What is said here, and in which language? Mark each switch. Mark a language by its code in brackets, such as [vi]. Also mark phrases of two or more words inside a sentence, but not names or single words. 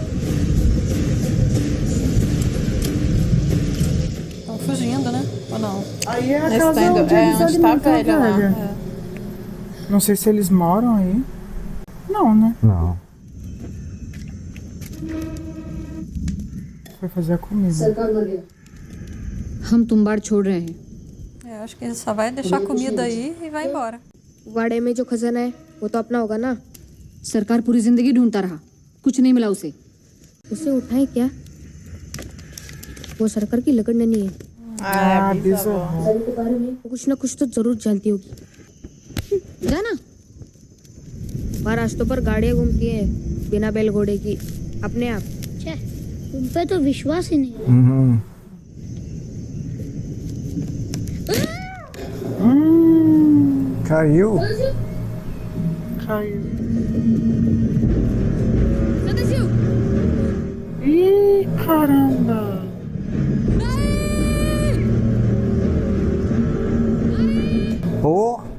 [pt] Estão fugindo, né? Ou não? Aí é a Eles casa tão indo- onde é, eles onde tá a alimentam a velha lá. velha. Não sei se eles moram aí. Não, né? Não. Foi fazer a comida. [hi] हम तुम्बाड़ छोड़ रहे हैं। [pt] É, acho que ele só vai deixar comida aí e vai embora. [hi] वाड़े में जो खजाना है वो तो अपना होगा ना। सरकार पूरी जिंदगी ढूंढता रहा, कुछ नहीं मिला उसे। उसे उठाए क्या? वो सरकार की लकड़ नहीं है। [pt] Ah, Ah, bisavó. bisavó. [hi] वो कुछ ना कुछ तो जरूर जानती होगी। जाना। बाहर रास्तों पर गाड़ियां घूमती हैं बिना बैल घोड़े की, अपने आप। छे, तुम पे तो विश्वास ही नहीं। [pt] Caiu. Caiu. Seu desceu. Ih, caramba. Pô.